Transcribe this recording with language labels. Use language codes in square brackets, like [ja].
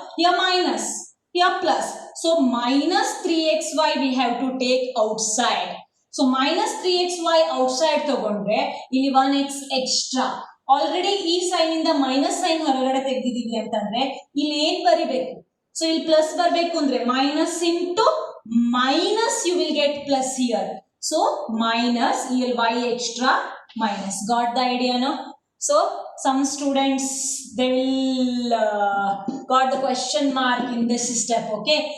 [en] Here minus, here plus. So minus 3xy we have to take outside. So minus 3xy outside [kn] ತಗೊಂಡ್ರೆ ಇಲ್ಲಿ [en] 1x extra. Already [kn] ಈ sign ಇಂದ minus sign ಹೊರಗಡೆ ತೆಗೆದಿದ್ದೀವಿ ಅಂತಂದ್ರೆ ಇಲ್ಲಿ ಏನು ಬರಿಬೇಕು? [en] So [kn] ಇಲ್ಲಿ [en] plus [kn] ಬರಬೇಕು ಅಂದ್ರೆ [en] minus into minus you will get plus here. So minus here y extra minus. Got the idea now? So some students, they will got the question mark in this step, okay?